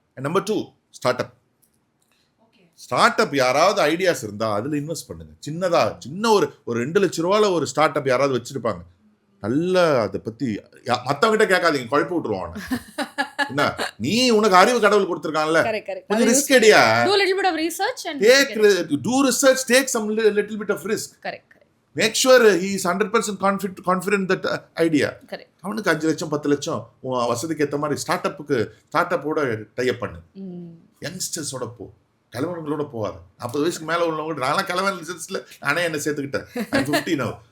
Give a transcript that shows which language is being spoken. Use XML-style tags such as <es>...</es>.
<en>And number 2, start up.</en> <ta>யாராவது ideas இருந்தால் அதில் இன்வெஸ்ட் பண்ணுங்கள். சின்ன ஒரு 2 லட்ச ரூபாவில் ஒரு ஸ்டார்ட் அப் யாராவது வச்சுருப்பாங்க. நல்லா அதை பற்றி மற்றவங்கிட்ட கேட்காதீங்க, குழப்பி விட்டுருவாங்க. என்ன, நீ உனக்கு அறிவு கடவுள் கொடுத்துருக்கான்ல, கொஞ்சம் risk எடுயா.</ta> <en>Do a little bit of research and do research, take some little bit of risk. Correct. Make sure he is 100% confident that idea. Correct.</en> <ta>அவனுக்கு 5 லட்சம் 10 லட்சம் உன் வசதிக்கு ஏற்ற மாதிரி ஸ்டார்ட் அப்போட டைப் பண்ணு. யங்ஸ்டர்ஸோட போ, கிழவனுங்களோட போகாது. 40 வயசுக்கு மேலே உள்ளவங்க, நான்லாம் கிழவன் லிசன்ஸில் நானே என்ன சேர்த்துக்கிட்டேன்.</ta> <en>50 now.</en>